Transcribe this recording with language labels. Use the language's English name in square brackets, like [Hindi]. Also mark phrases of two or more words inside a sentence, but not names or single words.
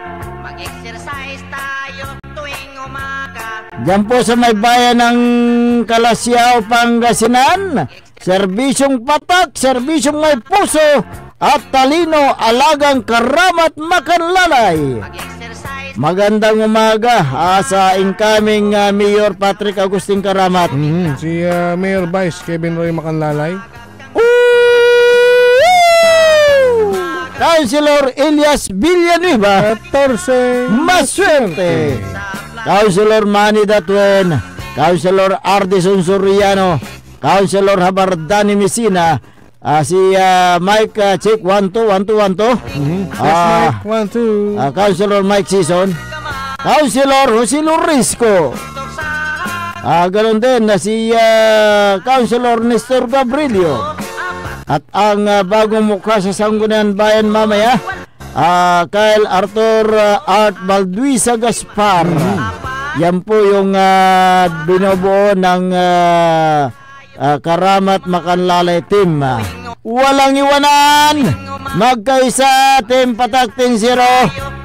[Filipino] Mag-exercise tayo tuwing umaga. Diyan po sa may bayan ng Calasiao, Pangasinan. Serbisyong patak, serbisyong may puso at talino, alagang karamat makanlalay. Magandang umaga sa incoming Mayor Patrick Agustin Karamat. Si Mayor Vice Kevin Roy Makanlalay. Councilor Elias Villanueva 14 Maswerte. Councilor Manny Datuen, Councilor Ardison Soriano, Councilor Habardani Messina, si [English] Mike check [Filipino] 121212. [English] Yes, Mike 12. [Filipino] Councilor Mike Sison, Councilor Jose Lorisco. Ganoon din na si Councilor Nestor Gabrilio. At ang bagong mukha sa Sangguniang Bayan mamaya, Kyle Arthur Art Balduisa Gaspar. Yan po yung binubuo ng Karamat Makanlalay team. Walang iwanan, magkaisa, team patak 10-0.